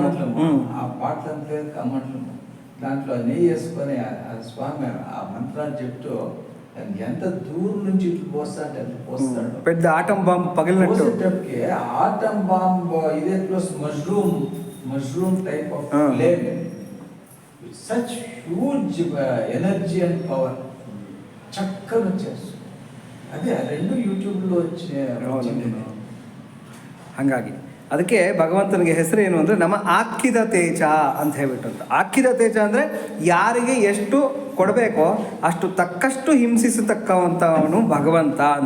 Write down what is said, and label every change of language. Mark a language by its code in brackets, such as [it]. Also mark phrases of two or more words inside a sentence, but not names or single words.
[te] ఆ బాటలంత లేదు, కమ్మట్లము, దాంట్లో నెయ్యి వేసుకొని ఆ స్వామి ఆ మంత్రాలు చెప్తూ ఎంత దూరం నుంచి ఇట్లు పోస్తా అంటే అట్లా పోస్తాడు. పెద్ద ఆటం బాంబు పగిలినట్టు. పోసేటప్పటికి ఆటం బాంబు ఇదే [en] plus mushroom type of flame, such huge energy and power [te] చక్కగా వచ్చేస్తుంది. ಅದೇ 2 ಯೂಟ್ಯೂಬ್లో వచ్చింది. [kn] ಹಾಗಾಗಿ ಅದಕ್ಕೆ ಭಗವಂತನಿಗೆ ಹೆಸರು ಏನು ಅಂದರೆ ನಮ್ಮ ಆಕ್ಕಿದ ತೇಜ ಅಂತ ಹೇಳ್ಬಿಟ್ಟು. ಆಕ್ಕಿದ ತೇಜ ಅಂದರೆ ಯಾರಿಗೆ ಎಷ್ಟು ಕೊಡಬೇಕೋ ಅಷ್ಟು ತಕ್ಕಷ್ಟು ಹಿಂಸಿಸತಕ್ಕವಂಥವನು ಭಗವಂತ ಅಂತ.